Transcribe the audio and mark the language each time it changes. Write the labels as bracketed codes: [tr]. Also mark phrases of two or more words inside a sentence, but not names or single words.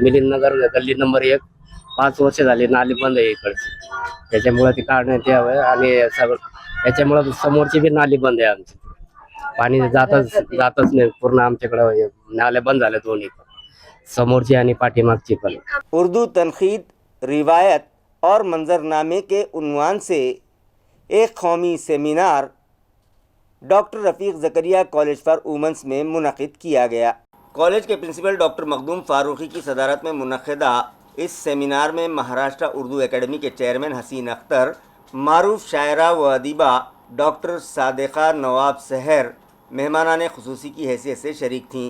[mr] मिलिंद नगर गल्ली नंबर 1 5 वर्ष झाली नाली बंद आहे इकडची, त्याच्यामुळे ती काढण्यात यावं। आणि याच्यामुळे समोरची बी नाली बंद आहे आमची, पाणी जातच नाही पूर्ण। आमच्याकडे नाल्या बंद झाल्या दोन्ही, समोरची आणि पाठीमागची पण। [ur] اردو تنقید، روایت اور منظرنامے کے عنوان سے ایک قومی سیمینار ڈاکٹر رفیق زکریا کالج فار وومنس میں منعقد کیا گیا۔ کالج کے پرنسپل ڈاکٹر مخدوم فاروقی کی صدارت میں منعقدہ اس سیمینار میں مہاراشٹرا اردو اکیڈمی کے چیئرمین حسین اختر، معروف شاعرہ و ادیبہ ڈاکٹر صادقہ نواب سحر مہمانان خصوصی کی حیثیت سے شریک تھیں۔